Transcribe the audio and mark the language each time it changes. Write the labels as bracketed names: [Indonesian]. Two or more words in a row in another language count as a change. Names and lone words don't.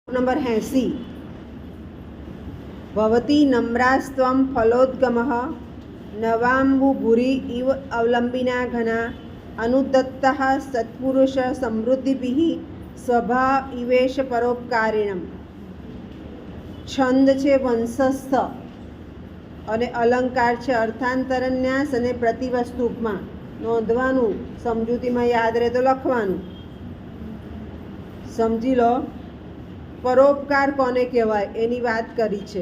[Sanskrit] नंबर 80 भवती नम्रास्त्वं फलोद्गमः नवाम्बुभुरि इव अवलंबिना घना अनुदत्तः सत्पुरुष समृद्धिभिः स्वभाव इवेश परोपकारिणम्। [Gujarati] छंद છે વંશસ્થ અને અલંકાર છે અર્થાંતરન્યાસ અને પ્રતિવસ્તુ ઉપમા. નોંધવાનું, સમજૂતીમાં યાદ રહે તો લખવાનું. સમજી લો. પરોપકાર કોને કહેવાય એની વાત કરી છે.